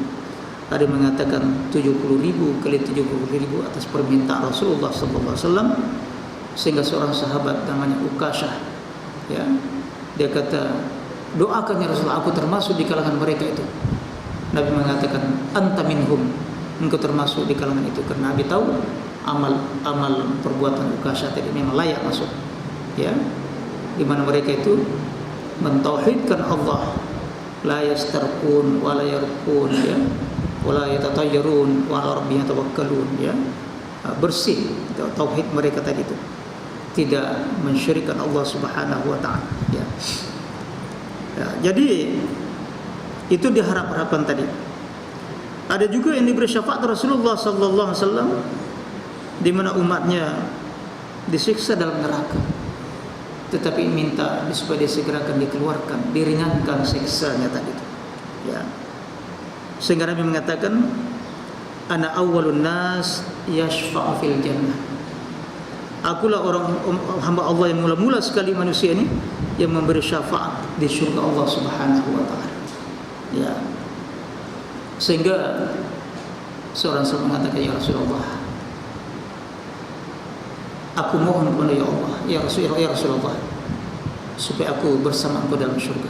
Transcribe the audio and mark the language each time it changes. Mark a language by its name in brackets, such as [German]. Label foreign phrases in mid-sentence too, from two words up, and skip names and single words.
[Indonesian] Ada mengatakan 70,000 kali 70,000 atas permintaan Rasulullah [Arabic] صلى الله عليه وسلم, [Indonesian] sehingga seorang sahabat namanya Ukasyah, ya, dia kata, doakan [Arabic] يا رسول الله, [Indonesian] aku termasuk di kalangan mereka itu. Nabi mengatakan, [Arabic] أنت منهم, [Indonesian] engkau termasuk di kalangan itu, karena Nabi tahu amal perbuatan Ukasyah tadi memang layak masuk, ya, di mana mereka itu mentauhidkan Allah, [Arabic] لا يسترقون ولا يرقون, ya, ولا يتطيرون وعلى ربهم يتوكلون, ya. [Indonesian] Bersih tauhid mereka tadi itu, tidak mensyirikkan Allah [Arabic] سبحانه وتعالى, [Indonesian] ya. Jadi itu diharap-harapkan tadi. Ada juga yang diberi syafaat Rasulullah [Arabic] صلى الله عليه وسلم [Indonesian] di mana umatnya disiksa dalam neraka, tetapi minta supaya disegerakan dikeluarkan, diringankan siksanya tadi, ya. Sehingga Nabi mengatakan, [Arabic] أنا أول الناس يشفع في الجنة. [Indonesian] Akulah orang hamba Allah yang mula-mula sekali manusia ini yang memberi syafaat di surga Allah [Arabic] سبحانه وتعالى, [Indonesian] ya. Sehingga seorang sahabat mengatakan, [Arabic] يا رسول الله, [Indonesian] aku mohon kepada [Arabic] يا الله, يا رسول الله, [Indonesian] supaya aku bersama engkau dalam surga.